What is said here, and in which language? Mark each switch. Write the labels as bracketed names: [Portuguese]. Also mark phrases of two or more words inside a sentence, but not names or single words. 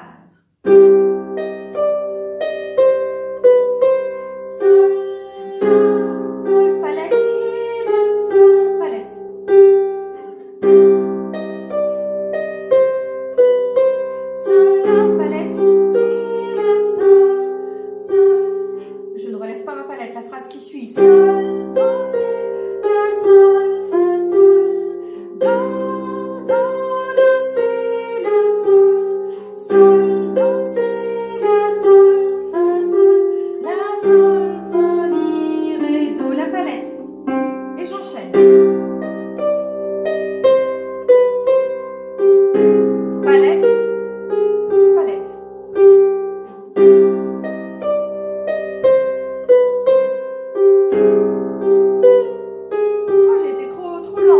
[French] Sol, la, sol, palette, si, la, sol, palette. Sol, la, palette, si, la, sol, sol. Je ne relève pas ma palette, la phrase qui suit. Sol, do, si, la, sol, fa, sol. Do, do, do, si, la, sol. Sol, do, si, la, sol, fa, sol. La, sol, fa, mi, ré, do, la palette. Et j'enchaîne. Palette, palette. Oh, j'ai été trop lente.